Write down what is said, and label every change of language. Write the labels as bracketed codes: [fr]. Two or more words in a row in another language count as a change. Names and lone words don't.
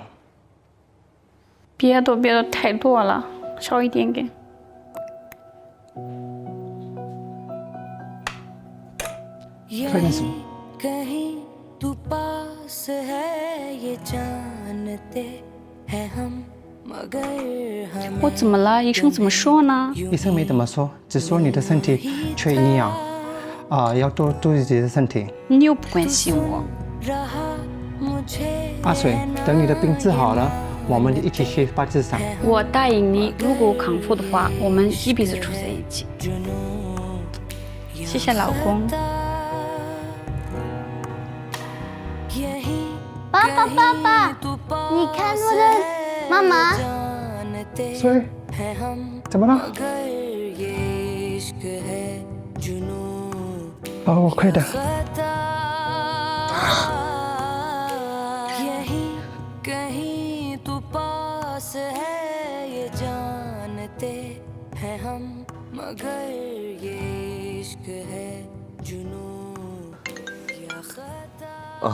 [zh] 别的太多了，少一点给。快点什么？ [hi] कहीं तू पास है ये जानते हैं हम मगर हम [zh] 我怎么了？医生怎么说呢？医生没怎么说，只说你的身体缺营养，要多注意自己的身体。你又不关心我。 [hi] रहा मुझे [zh] 阿水，等你的病治好了，我们一起去巴基斯坦。我答应你，如果我康复的话，我们一辈子住在一起。谢谢老公。爸爸爸爸，你看我的妈妈。水，怎么了？我快点。 [hi] कहीं तू पास है ये जानते हैं हम मगर ये इश्क है जुनून या खता।